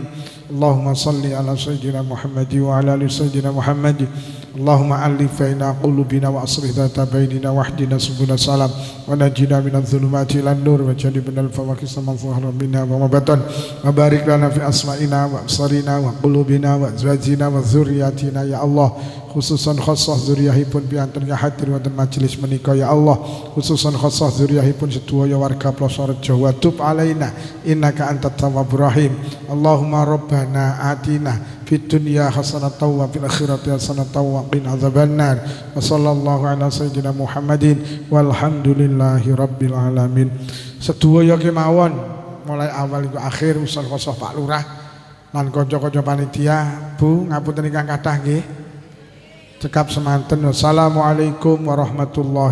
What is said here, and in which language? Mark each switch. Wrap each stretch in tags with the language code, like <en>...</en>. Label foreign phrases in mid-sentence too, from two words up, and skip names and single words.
<ar>اللهم صل على سيدنا محمد وعلى آل سيدنا محمد. اللهم ألف بين قلوبنا وأصلح ذات بيننا واهدنا سبل السلام ونجنا من الظلمات إلى النور وجنبنا الفواحش ما ظهر منها وما بطن وبارك لنا في أسماعنا وأبصارنا وقلوبنا وأزواجنا وذرياتنا يا الله. خصوصا خاصة</ar> <jv>zuriyahipun piantun hadir wonten majelis menika</jv> <ar>يا الله. خصوصا خاصة</ar> <jv>zuriyahipun sedaya warga Plosorejo</jv> <ar>وتب علينا إنك أنت التواب الرحيم. اللهم ربنا آتنا في الدنيا حسنة وفي الآخرة حسنة وقنا عذاب النار. وصلى الله على سيدنا محمد والحمد لله رب العالمين.</ar> <jv>Sedaya kemawon mulai awal hingga akhir</jv> <ar>أصول خاصة</ar> <jv>Pak Lurah lan kanca-kanca panitia. Bu ngapunten ingkang kathah nggih. Cekap semanten.</jv> <ar>والسلام عليكم ورحمة الله</ar>